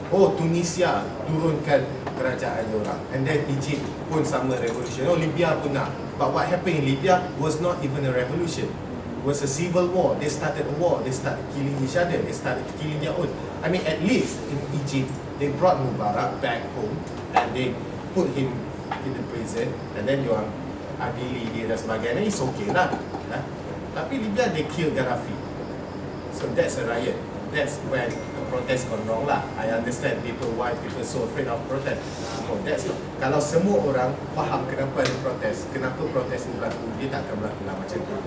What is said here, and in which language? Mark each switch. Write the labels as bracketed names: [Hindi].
[Malay] Oh, Tunisia turunkan kerajaan orang. [English] And then [Malay] Egypt pun sama revolution. Oh, Libya pun nak. [English] But what happened in Libya was not even a revolution. It was a civil war. They started a war. They started killing each other. They started killing their own. I mean, at least in Egypt, they brought Mubarak back home and they put him in the prison. And then you [Malay] adili dia dan sebagainya. [English] It's okay lah. [Malay] Tapi [English] Libya, they killed Gaddafi. So that's a riot. That's when the protest gone wrong lah. I understand why people so afraid of protest. No, that's not. [Malay] Kalau semua orang faham kenapa ada protes, kenapa protes itu berlaku, dia tak akan berlaku lah macam tu.